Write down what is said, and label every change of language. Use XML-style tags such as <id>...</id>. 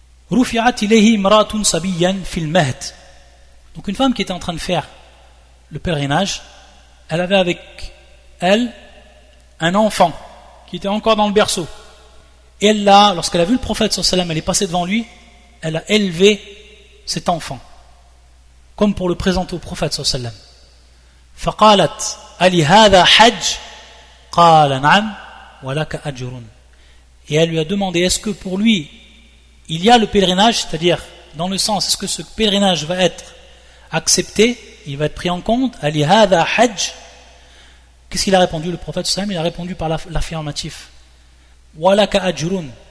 <ar>رُفِعَتْ إِلَيْهِ امْرَأَةٌ صَبِيًّا فِي الْمَهْدِ,</ar> <fr>donc une femme qui était en train de faire le pèlerinage, elle avait avec elle un enfant qui était encore dans le berceau. Et elle l'a, lorsqu'elle a vu le prophète sallallahu alayhi wa sallam, elle est passée devant lui, elle a élevé cet enfant, comme pour le présenter au prophète sallallahu alayhi wa sallam.</fr> <ar>فقالت ألي هذا حج قال نعم ولك أجر.</ar> <fr>Et elle lui a demandé, est-ce que pour lui il y a le pèlerinage, c'est-à-dire dans le sens, est-ce que ce pèlerinage va être accepté, il va être pris en compte?</fr> <ar>Ali hada hajj.</ar> <fr>Qu'est-ce qu'il a répondu le prophète sallallahu alayhi wa sallam? Il a répondu par l'affirmatif.</fr> <ar>Walaka ajrun.</ar>